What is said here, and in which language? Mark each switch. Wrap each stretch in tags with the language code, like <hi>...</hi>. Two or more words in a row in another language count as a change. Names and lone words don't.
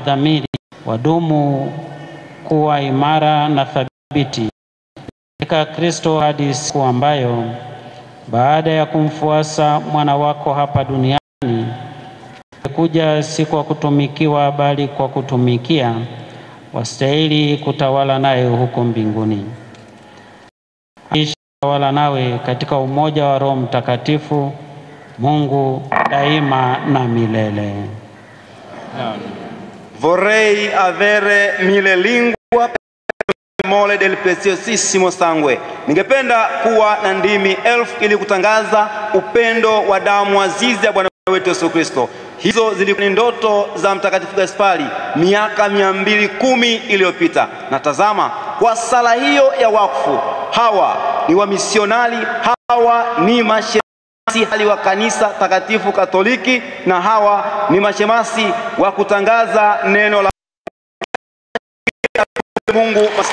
<sw>dhamiri, wadumu kuwa imara na thabiti katika Kristo hadi siku ambayo baada ya kumfuasa mwana wako hapa duniani kuja, si kwa kutumikiwa bali kwa kutumikia, wastahili kutawala naye huko mbinguni. Tawala nawe katika umoja wa Roho Mtakatifu, Mungu daima na milele.</sw> <it>Vorrei avere mille lingue mole del preziosissimo sangue.</it> <sw>Ningependa kuwa na ndimi 1000 ili kutangaza upendo wa damu azizi ya Bwana wetu Yesu Kristo. Hizo zilikuwa ni ndoto za Mtakatifu Gaspari miaka 210 iliyopita. Na tazama, kwa sala hiyo ya wakfu, hawa ni wamisionari, hawa ni mashemasi wa kanisa takatifu Katoliki, na hawa ni mashemasi wa kutangaza neno la Mungu.</sw>